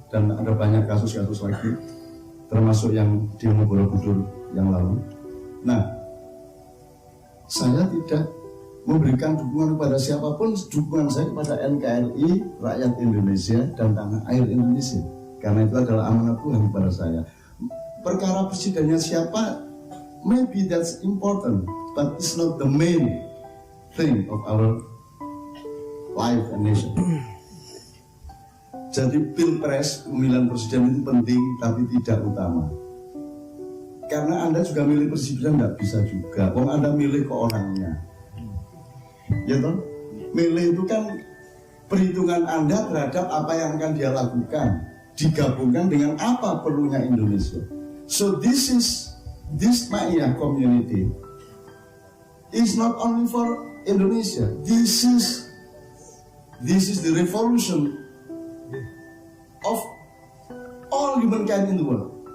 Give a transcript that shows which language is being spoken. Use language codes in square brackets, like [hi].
[id] Dan ada banyak kasus-kasus lagi, termasuk yang di Borobudur yang lalu. Nah, saya tidak memberikan dukungan kepada siapapun, dukungan saya kepada NKRI, rakyat Indonesia, dan tanah air Indonesia. Karena itu adalah amanat Tuhan kepada saya. Perkara presidennya siapa, [en] maybe that's important, but it's not the main thing of our life and nation. [id] Jadi pilpres, pemilihan presiden itu penting, tapi tidak utama. Karena Anda juga milih presiden nggak bisa juga. Anda milih ke orangnya. Ya toh, milih itu kan perhitungan Anda terhadap apa yang akan dia lakukan, digabungkan dengan apa perlunya Indonesia. [en] So this Ma'iyah community is not only for Indonesia. This is the revolution of all humankind in the world.